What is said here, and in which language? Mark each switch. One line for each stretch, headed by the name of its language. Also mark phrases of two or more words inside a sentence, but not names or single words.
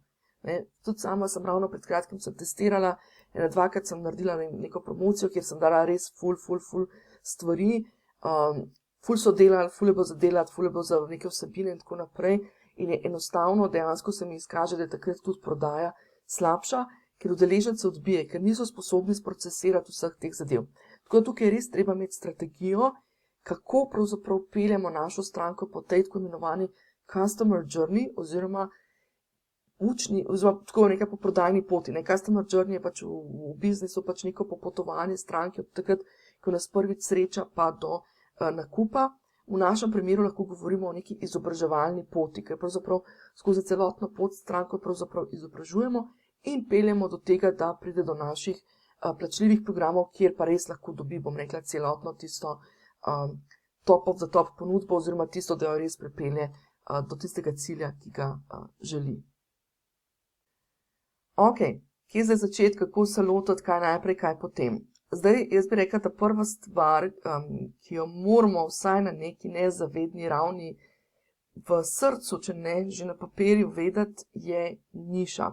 Slovenian: Tudi sama sem ravno pred kratkim testirala, 2-krat sem naredila neko promocijo, kjer sem dala res ful stvari, ful so delali, ful je bilo za delati, ful je bilo za neke vsebine in tako naprej, in je enostavno, dejansko se mi izkaže, da je takrat tudi prodaja slabša, ker udeleženci odbije, ker niso sposobni sprocesirati vseh teh zadev. Tako da tukaj je res treba imeti strategijo, kako pravzaprav peljemo našo stranko po tej tako imenovani
English: customer journey,
Slovenian: oziroma tako nekaj po prodajni poti.
English: Customer journey
Slovenian: je pač v biznisu pač neko popotovanje stranke od takrat, ko nas prvič sreča, pa do nakupa. V našem primeru lahko govorimo o neki izobraževalni poti, ker pravzaprav skozi celotno pot stranko pravzaprav izobražujemo in peljemo do tega, da pride do naših plačljivih programov, kjer pa res lahko dobi, celotno tisto
English: top of the top
Slovenian: ponudbo, oziroma tisto, da jo res pripelje do tistega cilja, ki ga želi. Ok, kje zdaj začeti, kako se lotiti, kaj najprej, kaj potem. Zdaj, jaz bi rekla, da prva stvar, ki jo moramo vsaj na neki nezavedni ravni v srcu, če ne že na papirju vedeti, je niša.